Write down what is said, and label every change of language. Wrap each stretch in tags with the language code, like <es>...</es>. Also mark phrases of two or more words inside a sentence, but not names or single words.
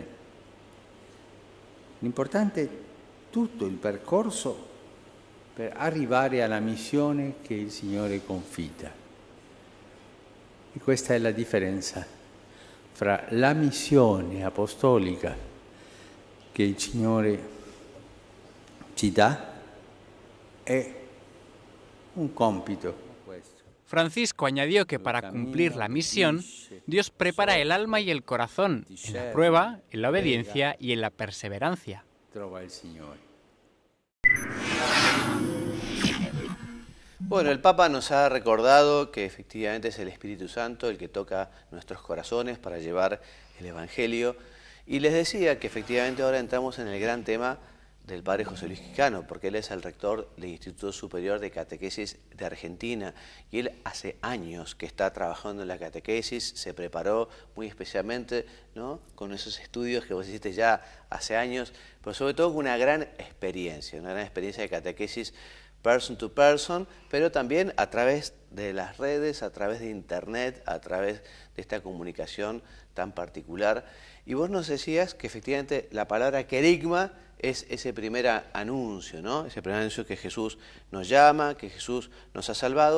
<it>L'importante è tutto il percorso per arrivare alla missione che il Signore confida. E questa è la differenza fra la missione apostolica che il Signore ci dà e un compito.</it> <es>Francisco añadió que para cumplir la misión, Dios prepara el alma y el corazón, en la prueba, en la obediencia y en la perseverancia.</es> <it>Trova il Signore.</it> <es>Bueno, el Papa nos ha recordado que efectivamente es el Espíritu Santo el que toca nuestros corazones para llevar el Evangelio. Y les decía que efectivamente ahora entramos en el gran tema del padre José Luis Quijano, porque él es el rector del Instituto Superior de Catequesis de Argentina y él hace años que está trabajando en la catequesis, se preparó muy especialmente, ¿no?, con esos estudios que vos hiciste ya hace años, pero sobre todo con una gran experiencia de catequesis</es> <en>person to person,</en> <es>pero también a través de las redes, a través de internet, a través de esta comunicación tan particular. Y vos nos decías que efectivamente la palabra querigma es ese primer anuncio, ¿no? Ese primer anuncio que Jesús nos llama, que Jesús nos ha salvado.</es>